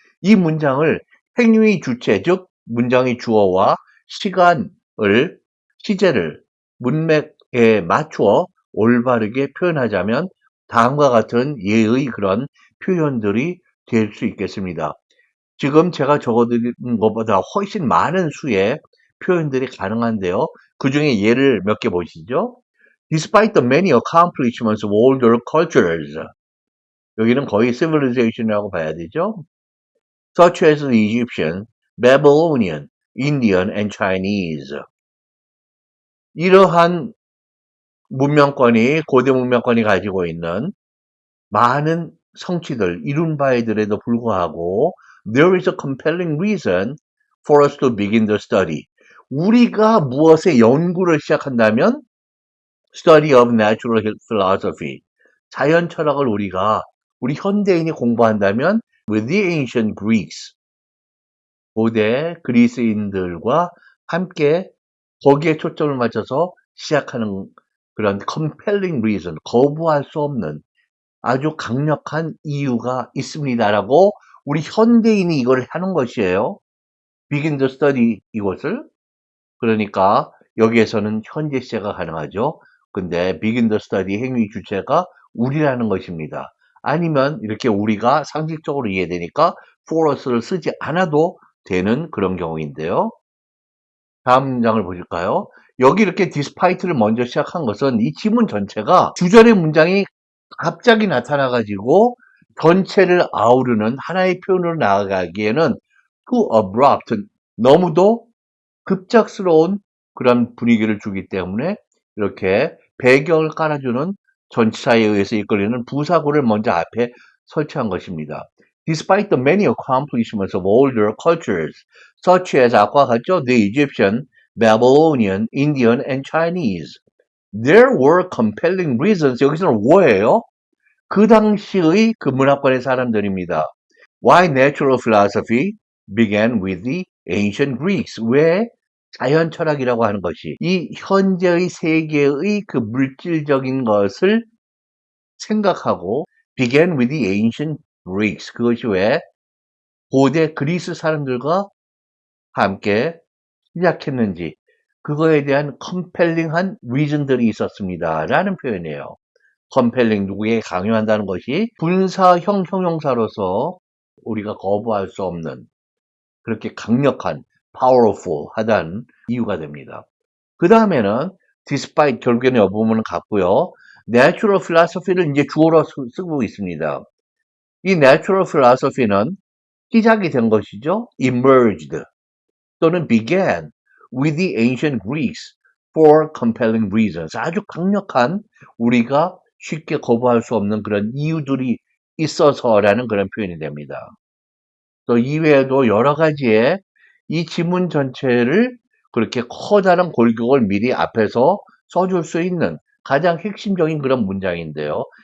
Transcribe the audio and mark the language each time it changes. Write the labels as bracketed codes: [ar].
[ko] 이 문장을 행위의 주체, 즉 문장의 주어와 시간을, 시제를 문맥에 맞추어 올바르게 표현하자면 다음과 같은 예의 그런 표현들이 될 수 있겠습니다. 지금 제가 적어드린 것보다 훨씬 많은 수의 표현들이 가능한데요. 그 중에 예를 몇 개 보시죠. [en] Despite the many accomplishments of older cultures. [ko] 여기는 거의 civilization이라고 봐야 되죠. [en] Such as the Egyptian, Babylonian, Indian, and Chinese. [ko] 이러한 문명권이, 고대 문명권이 가지고 있는 많은 성취들, 이룬 바에들에도 불구하고 [en] there is a compelling reason for us to begin the study. [ko] 우리가 무엇의 연구를 시작한다면 [en] study of natural philosophy. [ko] 자연 철학을 우리 현대인이 공부한다면 [en] with the ancient Greeks. [ko] 고대 그리스인들과 함께 거기에 초점을 맞춰서 시작하는 그런 [en] compelling reason, [ko] 거부할 수 없는 아주 강력한 이유가 있습니다라고 우리 현대인이 이걸 하는 것이에요. [en] begin the study [ko] 이것을. 그러니까 여기에서는 현재 시제가 가능하죠. 근데 begin the study 행위 주체가 우리라는 것입니다. 아니면 이렇게 우리가 상식적으로 이해되니까 for us를 쓰지 않아도 되는 그런 경우인데요. 다음 문장을 보실까요? 여기 이렇게 despite를 먼저 시작한 것은 이 지문 전체가 주절의 문장이 갑자기 나타나가지고 전체를 아우르는 하나의 표현으로 나아가기에는 [en] too abrupt, [ko] 너무도 급작스러운 그런 분위기를 주기 때문에 이렇게 배경을 깔아주는 전치사에 의해서 이끌리는 부사구를 먼저 앞에 설치한 것입니다. [en] Despite the many accomplishments of older cultures, such as [ko] 아까 같죠? [en] The Egyptian, Babylonian, Indian, and Chinese. There were compelling reasons. [ko] 여기서는 뭐예요? 그 당시의 그 문화권의 사람들입니다. [en] Why natural philosophy began with the ancient Greeks? [ko] 왜 자연 철학이라고 하는 것이 이 현재의 세계의 그 물질적인 것을 생각하고 [en] began with the ancient Greeks. [ko] 그것이 왜 고대 그리스 사람들과 함께 시작했는지 그거에 대한 컴펠링한 리즌들이 있었습니다. 라는 표현이에요. 컴펠링 누구에게 강요한다는 것이 분사형 형용사로서 우리가 거부할 수 없는 그렇게 강력한 powerful 하다는 이유가 됩니다. 그 다음에는 despite 결국에는 여부분은 같고요. natural philosophy를 이제 주어로 쓰고 있습니다. 이 natural philosophy는 시작이 된 것이죠. [en] emerged [ko] 또는 [en] began with the ancient Greeks for compelling reasons. [ko] 아주 강력한 우리가 쉽게 거부할 수 없는 그런 이유들이 있어서라는 그런 표현이 됩니다. 또 이외에도 여러 가지의 이 지문 전체를 그렇게 커다란 골격을 미리 앞에서 써줄 수 있는 가장 핵심적인 그런 문장인데요.